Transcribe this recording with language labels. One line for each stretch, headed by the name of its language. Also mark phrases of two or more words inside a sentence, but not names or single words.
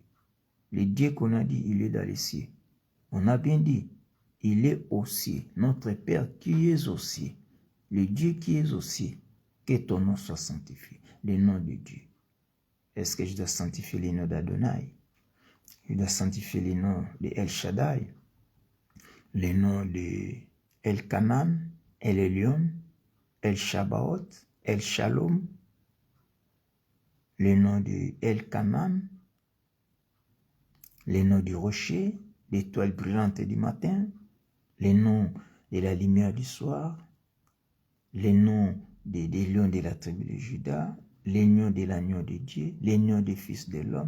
French: Le Dieu qu'on a dit, il est dans les cieux. On a bien dit, il est aux cieux. Notre Père qui est aux cieux. Le Dieu qui est aux cieux. Que ton nom soit sanctifié. Le nom de Dieu. Est-ce que je dois sanctifier les noms d'Adonai? Je dois sanctifier les noms de El Shaddai, les noms de El Kanan, El Elyon, El Shabaoth, El Shalom, les noms de El Kanan, les noms du rocher, l'étoile brillante du matin, les noms de la lumière du soir, les noms des lions de la tribu de Juda, les noms de l'agneau de Dieu, les noms des fils de l'homme.